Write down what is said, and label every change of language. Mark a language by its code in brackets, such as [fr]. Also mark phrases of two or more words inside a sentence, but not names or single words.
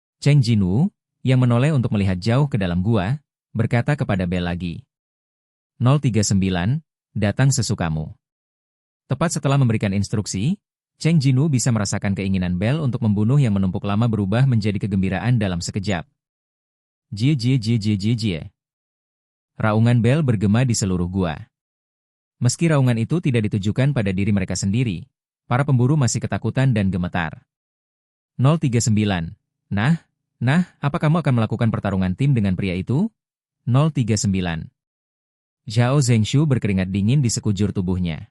[id] Cheng Jinwoo, yang menoleh untuk melihat jauh ke dalam gua, berkata kepada Bell lagi. 039, datang sesukamu. Tepat setelah memberikan instruksi, Cheng Jinwoo bisa merasakan keinginan Bell untuk membunuh yang menumpuk lama berubah menjadi kegembiraan dalam sekejap. Jie jie jie jie jie jie. Raungan Bell bergema di seluruh gua. Meski raungan itu tidak ditujukan pada diri mereka sendiri, para pemburu masih ketakutan dan gemetar. 039. Nah, apa kamu akan melakukan pertarungan tim dengan pria itu? 039. Zhao Zengshu berkeringat dingin di sekujur tubuhnya.